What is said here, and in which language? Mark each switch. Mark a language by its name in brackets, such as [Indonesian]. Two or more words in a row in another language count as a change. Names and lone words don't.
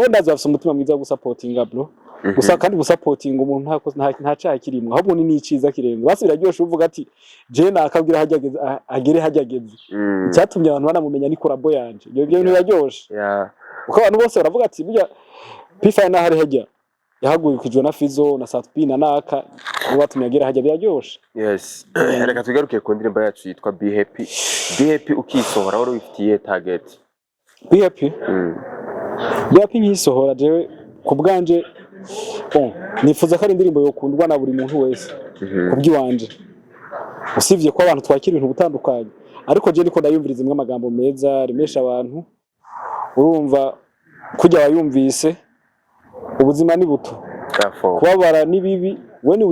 [Rundi] ndazi bafite umutima mwiza wo gusupportinga bro gusa kandi gusupportinga umuntu nta cyaha kirimo ahubwo ni niciza kirenze basi biraryoshe uvuga ati je nakabwira hajyageze agere hajyageze cyatumye abantu banamumenya ni korabo yanje ibyo bintu biraryoshe uko abantu bose baravuga ati burya P5 na hari hajya yahagurikijwe na Fizo na Satpi na Naka batumye agera hajya biraryoshe yes reka tugaruke ku ndirimbo yacu yitwa Be Happy Be Happy ukisohora wari ufitiye target Be Happy Be Happy nkisohora jewe ku bwanje nifuza ko ari indirimbo yokundwa na buri muntu wese kubwiwanje usivye ko abantu twakira ibintu gutandukanye ariko je niko ndayumviriza imwe amagambo meza rimesha abantu urumva kujya wayumvise ubuzima ni buto kubabara ni bibi we ni